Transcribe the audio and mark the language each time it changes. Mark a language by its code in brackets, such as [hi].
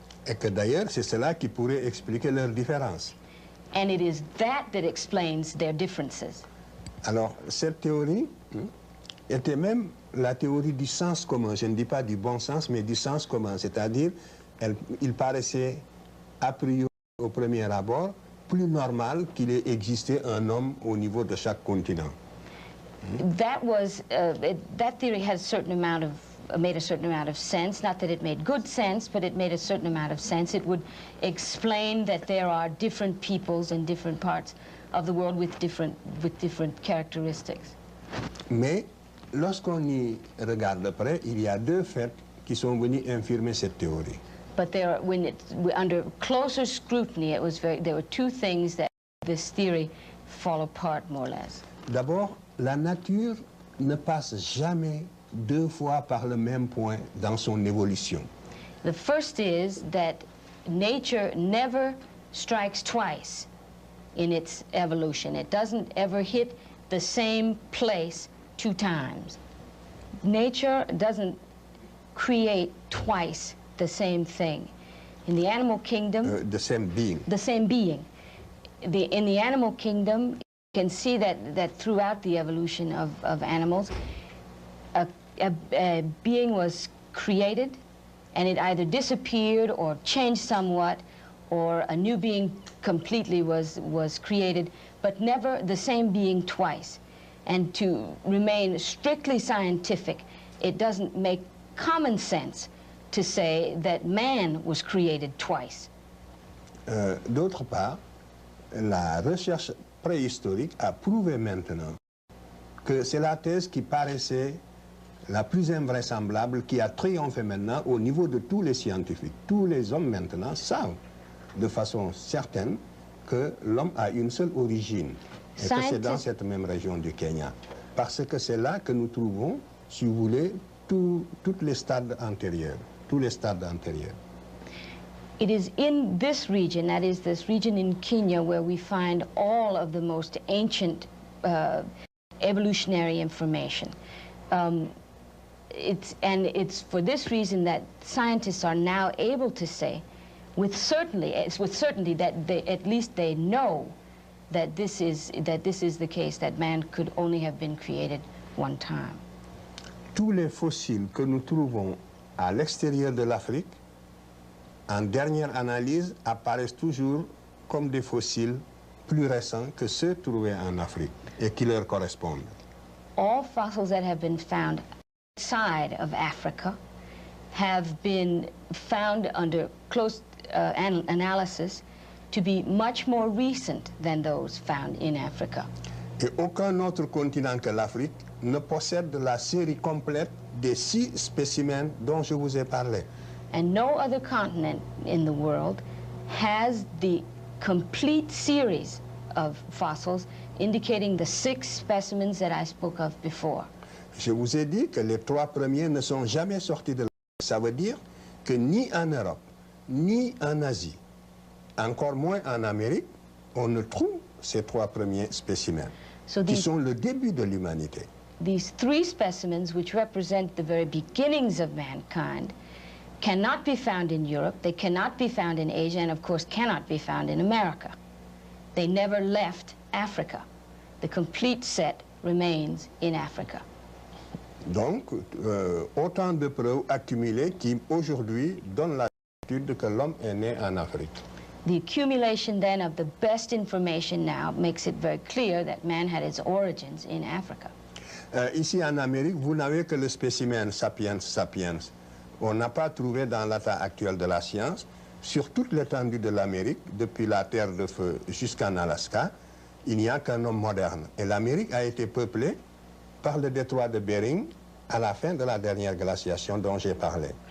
[fr] Et que d'ailleurs, c'est cela qui pourrait expliquer leurs différences. [en] And it is that that explains their differences. [fr] Alors, cette théorie était même la théorie du sens commun. Je ne dis pas du bon sens, mais du sens commun. C'est-à-dire, il paraissait, a priori, au premier abord, plus normal qu'il ait existé un homme au niveau de chaque continent. [en] That theory has a certain amount of made a certain amount of sense. Not that it made good sense, but it made a certain amount of sense. It would explain that there are different peoples in different parts of the world with different characteristics. [fr] Mais lorsqu'on y regarde de près, il y a deux faits qui sont venus infirmer cette théorie. [en] But under closer scrutiny, there were two things that this theory fall apart more or less. [fr] D'abord, la nature ne passe jamais deux fois par le même point dans son évolution. [en] The first is that nature never strikes twice in its evolution. It doesn't ever hit the same place two times. Nature doesn't create twice the same thing. In the animal kingdom... the same being. The same being. In the animal kingdom, you can see that throughout the evolution of animals, a being was created, and it either disappeared or changed somewhat, or a new being completely was created, but never the same being twice. And to remain strictly scientific, it doesn't make common sense to say that man was created twice. [fr] D'autre part, la recherche préhistorique a prouvé maintenant que c'est la thèse qui paraissait la plus invraisemblable, qui a triomphé maintenant au niveau de tous les scientifiques. Tous les hommes maintenant savent de façon certaine que l'homme a une seule origine et que c'est dans cette même région du Kenya. Parce que c'est là que nous trouvons, si vous voulez, tous les stades antérieurs. Tous les stades antérieurs. [en] It is in this region, that is this region in Kenya, where we find all of the most ancient evolutionary information. It's for this reason that scientists are now able to say, with certainty that at least they know that this is the case, that man could only have been created one time. [fr] Tous les fossiles que nous trouvons à l'extérieur de l'Afrique, en dernière analyse, apparaissent toujours comme des fossiles plus récents que ceux trouvés en Afrique et qui leur correspondent. [en] All fossils that have been found outside of Africa have been found under close analysis to be much more recent than those found in Africa. [fr] Et aucun autre continent que l'Afrique ne possède la série complète des 6 spécimens dont je vous ai parlé. [en] And no other continent in the world has the complete series of fossils indicating the 6 specimens that I spoke of before. [fr] Je vous ai dit que les 3 premiers ne sont jamais sortis de l'Afrique. Ça veut dire que ni en Europe, ni en Asie, encore moins en Amérique, on ne trouve ces 3 premiers spécimens, qui sont le début de l'humanité. [en] These 3 specimens, which represent the very beginnings of mankind, cannot be found in Europe, they cannot be found in Asia, and of course cannot be found in America. They never left Africa. The complete set remains in Africa. [fr] Donc, autant de preuves accumulées qui, aujourd'hui, donnent la certitude que l'homme est né en Afrique. [en] The accumulation then of the best information now makes it very clear that man had its origins in Africa. [fr] Ici en Amérique, vous n'avez que le spécimen sapiens sapiens. On n'a pas trouvé dans l'état actuel de la science, sur toute l'étendue de l'Amérique, depuis la Terre de Feu jusqu'en Alaska, il n'y a qu'un homme moderne. Et l'Amérique a été peuplée par le détroit de Bering à la fin de la dernière glaciation dont j'ai parlé.